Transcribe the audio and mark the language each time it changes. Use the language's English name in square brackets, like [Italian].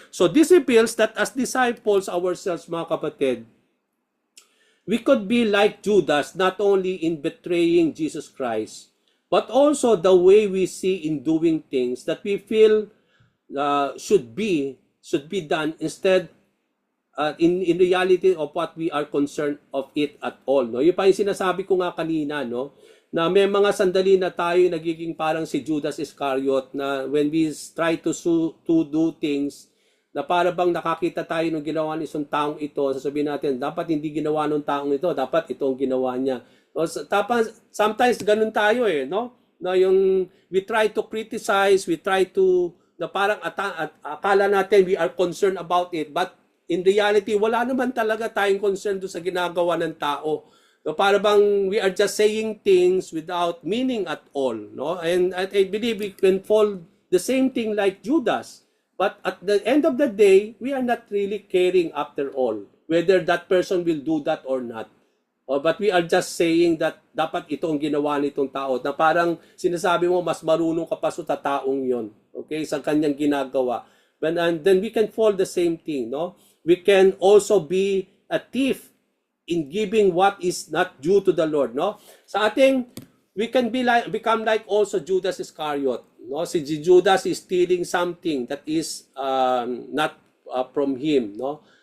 [English] So this reveals that as disciples ourselves, [Filipino] mga kapatid, [English] we could be like Judas not only in betraying Jesus Christ, but also the way we see in doing things that we feel should be done instead in reality of what we are concerned of it at all. [Filipino] No? Yung pa yung sinasabi ko nga kanina, no? Na may mga sandali na tayo nagiging parang si Judas Iscariot, na [English] when we try to do things [Filipino] na para bang nakakita tayo ng ginawa ng isang taong ito, sasabihin natin, dapat hindi ginawa ng taong ito, dapat ito ang ginawa niya. Sometimes ganun tayo no? Na yung [English] we try to criticize, [Filipino] we try to, na parang akala natin [English] we are concerned about it, but in reality, [Filipino] wala naman talaga tayong concern doon sa ginagawa ng tao. [English] No, para bang we are just saying things without meaning at all, no? And I believe we can fall the same thing like Judas. But at the end of the day, we are not really caring after all. whether that person will do that or not. But we are just saying that [Filipino] dapat ito ang ginawa nitong tao, na parang sinasabi mo mas marunong ka pa sa taong yon, okay, sa kanyang ginagawa. [English] And then we can fall the same thing, no? We can also be a thief in giving what is not due to the Lord, no? [Filipino] Sa ating, [English] we can become like also Judas Iscariot, no? Si Judas is stealing something that is not from him, no?